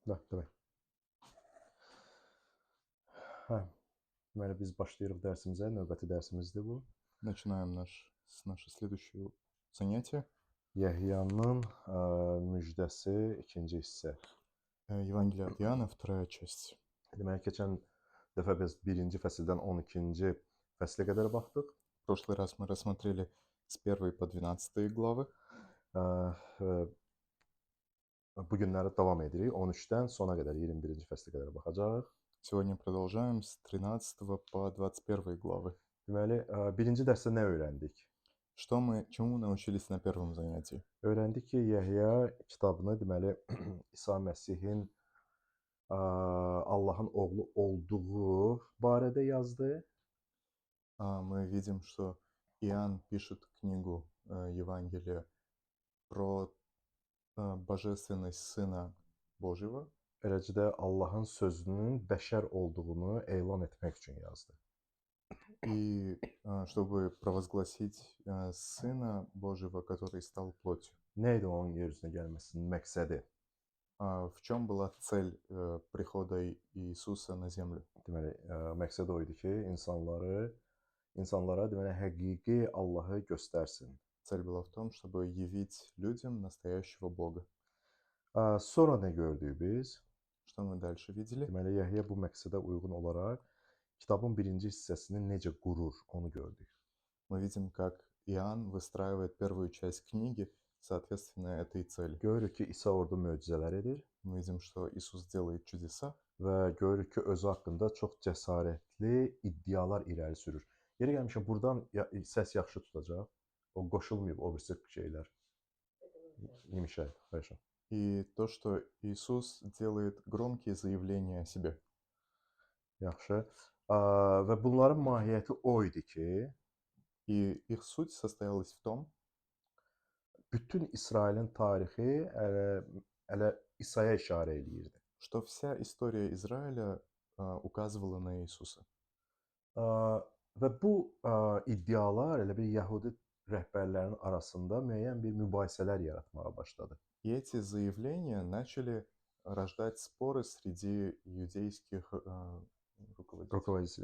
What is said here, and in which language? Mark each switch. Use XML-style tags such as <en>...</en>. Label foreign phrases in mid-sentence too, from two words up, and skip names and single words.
<az>Da, demək. Hə, deməli biz başlayırıq dərsimizə. Növbəti dərsimizdir bu.</az> <ru>Начинаем наше следующее занятие.</ru> <az>Yəhyanın müjdəsi ikinci hissə.</az> <ru>Евангелие от Иоанна, вторая часть.</ru> <az>Deməli keçən dəfə biz 1-ci fəsildən 12-ci fəslə qədər baxdıq.</az> <ru>В прошлый раз мы рассмотрели с 1 по 12 главы.</ru> <az>Bu günləri davam edirik. 13-dən sona qədər 21-ci fəslə qədər baxacağıq.</az> <ru>Сегодня продолжаем с 13 по 21 главы.</ru> <az>Deməli, birinci dərsdə nə öyrəndik?</az> <ru>Чему научились на первом занятии?</ru> <az>Öyrəndik ki, Yəhya kitabını deməli İsa Məsihin Allahın oğlu olduğu barədə yazdı.</az> <ru>Мы видим, что Иоанн пишет книгу Евангелия про божественность Сына Божьего.</ru> <az>Eləcə də Allahın sözünün bəşər olduğunu elan etmək üçün yazdı.</az> <ru>И чтобы провозгласить Сына Божьего, который стал плотью.</ru> <az>Nə idi onun yer üzünə gəlməsinin məqsədi?</az> <ru>В чем была цель прихода Иисуса на землю?</ru> <az>Deməli, məqsəd o idi ki, insanlara deməli həqiqi Allahı göstərsin.</az> <ru>Цель была в том, чтобы явить людям настоящего Бога.</ru> <az>Sonra nə gördük biz?</az> <ru>Что мы дальше видели?</ru> <az>Deməli, Yəhya bu məqsədə uyğun olaraq kitabın birinci hissəsini necə qurur, onu gördük.</az> <ru>Мы видим, как Иоанн выстраивает первую часть книги соответственно этой цели.</ru> <az>Görürük ki, İsa orada möcüzələr edir.</az> <ru>Мы видим, что Иисус делает чудеса.</ru> <az>Və görürük ki, özü haqqında çox cəsarətli iddialar irəli sürür. Yeri gəlmişkən, buradan səs yaxşı tutacaq. O qoşulmayıb o birisi şeylər. Yemişə,</az> <ru>хорошо. И то, что Иисус делает громкие заявления о себе.</ru> <az>Yaxşı. Və bunların mahiyyəti o idi ki,</az> <ru>И их суть состоялась в том,</ru> <az>bütün İsrailin tarixi elə İsa'ya işarə eləyirdi.</az> <ru>что вся история Израиля указывала на Иисуса.</ru> <az>Və bu iddialar elə bir Yəhudi rəhbərlərinin arasında müəyyən bir mübahisələr yaratmağa başladı.</az> <ru>И эти заявления начали рождать споры среди иудейских руководителей.</ru>